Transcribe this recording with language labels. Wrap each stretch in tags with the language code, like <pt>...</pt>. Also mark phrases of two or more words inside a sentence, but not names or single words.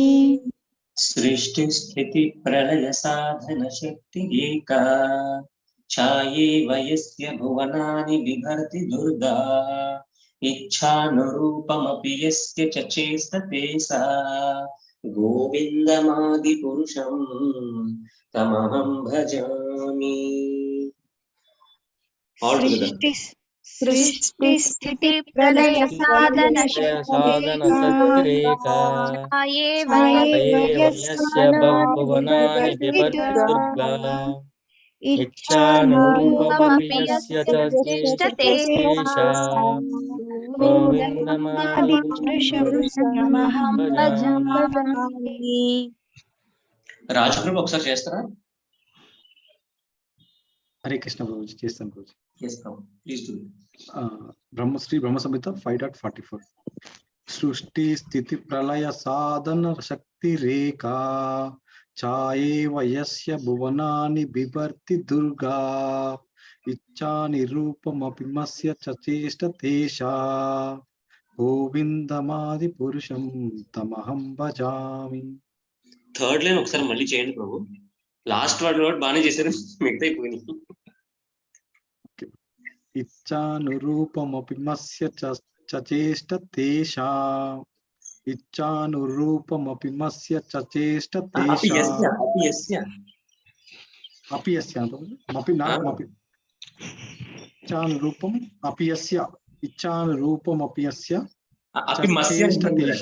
<sa>सृष्टि स्थिति प्रलय साधन शक्ति रेखा. छाये वयस्य भुवनानि बिभर्ति दुर्गा इच्छानुरूपमपि यस्य च चेष्टते सा गोविन्दमादिपुरुषं तमहं भजामि.</sa> <en>All together.</en> <sa>सृष्टि स्थिति प्रलय साधन साधन शक्तिरेका वयस्य भुवनानि बिभर्ति दुर्गा इच्छानुरूपमपि यस्य च चेष्टते सा गोविन्दमादिपुरुषं तमहं भजामि.</sa> <te>రాజప్రభు ఒకసారి చేస్తారా? హరే కృష్ణ ప్రభుజీ, చేస్తాను ప్రభుజీ.</te> <en>Yes, Prabhu. Please do it.</en> <sa>శ్రీ బ్రహ్మ సంహిత 5.44. సృష్టి స్థితి ప్రళయ సాధన శక్తి రేఖా ఛాయే వయస్య భువనాని బిభర్తి దుర్గా ఇచ్చా నిరూపమపి మస్య చేష్టతేషా గోవిందమాది పురుషం తమహం భజామి.</sa> <en>third line</en> <te>ఒకసారి మళ్ళీ చేయండి ప్రభు.</te> <en>last word</en> <te>బాగానే చేశారు, మిగతా అయిపోయినాయి.</te> <sa>ఇచ్చానురూపమపి మస్య చేష్టతేషా ఇచ్చానురూపమపి మస్య చేష్టతేషా అపియస్య మపి నామపి ఇచ్చానురూపం అపియస్య ఇచ్చానురూపమపియస్య చేష్టతేషా</sa>